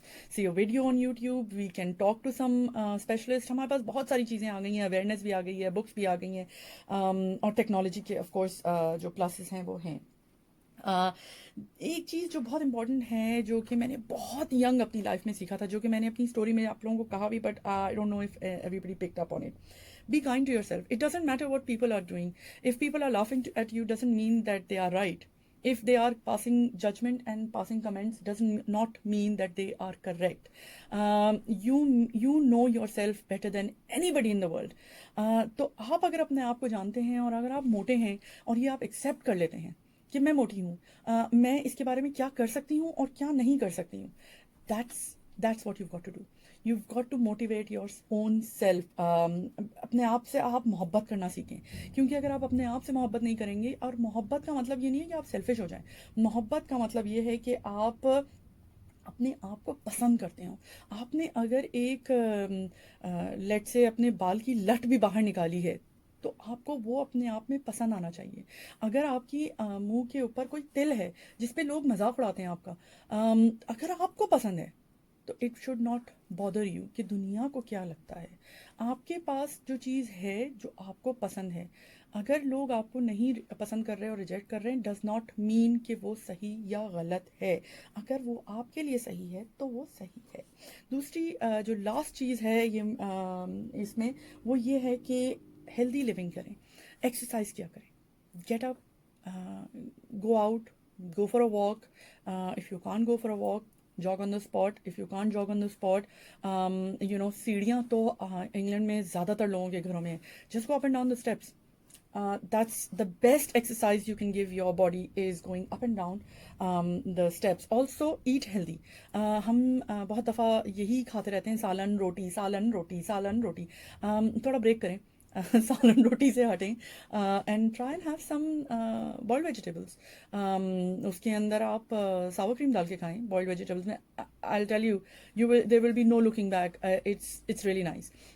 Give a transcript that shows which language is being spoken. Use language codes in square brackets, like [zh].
[en] see a video on YouTube, we can talk to some specialist۔ [ur] ہمارے پاس بہت ساری چیزیں آ گئی ہیں، اویئرنیس بھی آ گئی ہے، بکس بھی آ گئی ہیں، اور ٹیکنالوجی کے آف کورس جو کلاسز ہیں وہ ہیں۔ ایک چیز جو بہت امپورٹنٹ ہے جو کہ میں نے بہت ینگ اپنی لائف میں سیکھا تھا، جو کہ میں نے اپنی اسٹوری میں آپ لوگوں کو کہا بھی، [en] But I don't know if everybody picked up on it. Be kind to yourself. It doesn't matter what people are doing. If people are laughing at you, doesn't mean that they are right. If they are passing judgment and passing comments, doesn't not mean that they are correct. You know yourself better than anybody in the world. [ur] تو آپ اگر اپنے آپ کو جانتے ہیں اور اگر آپ موٹے ہیں اور یہ آپ ایکسیپٹ کر لیتے ہیں کہ میں موٹی ہوں، میں اس کے بارے میں کیا کر سکتی ہوں اور کیا نہیں کر سکتی ہوں، [en] that's what you've got to do. You've got to motivate your own self. [ur] اپنے آپ سے آپ محبت کرنا سیکھیں، کیونکہ اگر آپ اپنے آپ سے محبت نہیں کریں گے، اور محبت کا مطلب یہ نہیں ہے کہ آپ سیلفش ہو جائیں، محبت کا مطلب یہ ہے کہ آپ اپنے آپ کو پسند کرتے ہوں۔ آپ نے اگر ایک لیٹ سے اپنے بال کی لٹ بھی باہر نکالی ہے تو آپ کو وہ اپنے آپ میں پسند آنا چاہیے۔ اگر آپ کی منہ کے اوپر کوئی تل ہے جس پہ لوگ مذاق اڑاتے ہیں آپ کا، اگر آپ کو پسند ہے تو [en] it should not bother you [ur] کہ دنیا کو کیا لگتا ہے۔ آپ کے پاس جو چیز ہے جو آپ کو پسند ہے، اگر لوگ آپ کو نہیں پسند کر رہے اور ریجیکٹ کر رہے ہیں، [en] does not mean [ur] کہ وہ صحیح یا غلط ہے۔ اگر وہ آپ کے لیے صحیح ہے تو وہ صحیح ہے۔ دوسری جو لاسٹ چیز ہے یہ اس میں، وہ یہ ہے کہ ہیلدی لیونگ کریں، ایکسرسائز کیا کریں، [en] Get up, go out, go for a walk. If you can't go for a walk, jog on the spot. If you can't jog on the spot, [ur] سیڑھیاں تو انگلینڈ میں زیادہ تر لوگوں کے گھروں میں ہیں، [en] just go up and down the steps. That's the best exercise you can give your body, is going up and down the steps. Also eat healthy. [ur] ہم بہت دفعہ یہی کھاتے رہتے ہیں، سالن روٹی سالن روٹی سالن روٹی، تھوڑا بریک کریں، سالن روٹی سے ہٹیں، [en] And try and have some boiled vegetables. [ur] اس کے اندر آپ ساور کریم ڈال کے کھائیں بوائلڈ ویجیٹیبلس میں، [en] I tell you there will be no looking back, it's really nice.